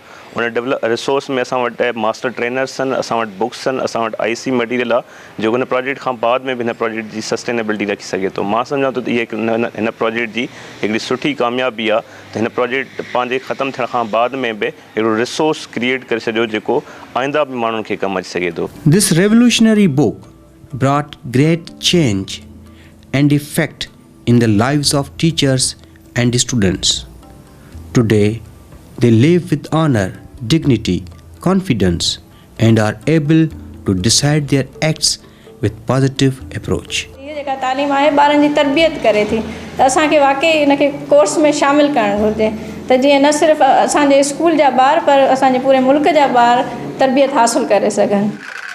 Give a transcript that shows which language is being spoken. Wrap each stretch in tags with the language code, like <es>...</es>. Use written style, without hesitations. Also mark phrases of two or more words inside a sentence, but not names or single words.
<sd>उन रिसोर्स में असां वटि</sd> <en>master trainers</en> <sd>आहिनि असां वटि बुक्स आहिनि असां वटि</sd> <en>IC material</en> <sd>आहे जेको हिन प्रोजेक्ट खां बाद में बि हिन प्रोजेक्ट जी सस्टेनेबिलिटी रखी सघे थो। मां सम्झां थो त इहा हिन प्रोजेक्ट जी हिकिड़ी सुठी कामयाबी आहे त हिन प्रोजेक्ट पंहिंजे ख़तमु थियण खां बाद में बि हिकिड़ो</sd> <en>resource create</en> <sd>करे छॾियो जेको आईंदा बि माण्हुनि खे कमु अची सघे थो।</sd> <en>This revolutionary book brought great change and effect in the lives of teachers and students. Today, they live with honor, dignity, confidence, and are able to decide their acts with positive approach.</en> <sd>ये जेका तालीम आहे ॿारनि जी तरबियत करे थी त असांखे वाकई इनखे कोर्स में शामिलु करणु घुरिजे त जीअं न सिर्फ़ु असांजे स्कूल जा ॿार पर असांजे पूरे मुल्क जा ॿार तरबियत हासिलु करे सघनि.</sd>